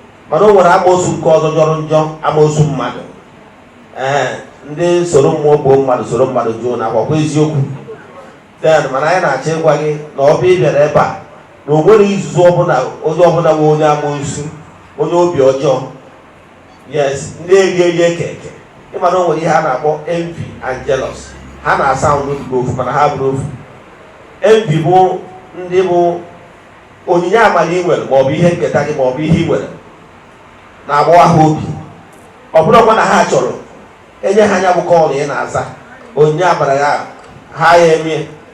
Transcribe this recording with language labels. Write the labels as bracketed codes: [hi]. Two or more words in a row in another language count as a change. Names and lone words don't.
[ig] Mana o nwere amoosu nke ọzọ jọrọ njọ, amoosu mmadụ. Ee, ndị soro mmụọ gbuo mmadụ, soro mmadụ jụọ na akwakwa eziokwu. Then, mana anyị na-achọ ịgwa gị na ọ bụ ị bịara ebe a, na o nwere izuzu ọbụla, onye ọbụla nwe onye amoosu, onye obi ọjọọ. Yes, ndị eri eri eke eke. Ị ma na o nwere ihe a na-akpọ [en] envy and jealous. [ig] Ha na-asound ofu, mana ha bụrụ ofu. Envy bụ ndị bụ onyinye amara ị nwere, ma ọ bụ ihe nketa gị, ma ọ bụ ihe ị nwere, na-agbawa ha obi. Ọ bụrụ ọkwa na ha chọrọ, enye ha anya bụ kọl ị na-aza, onyinye amara ya, ha ya emie.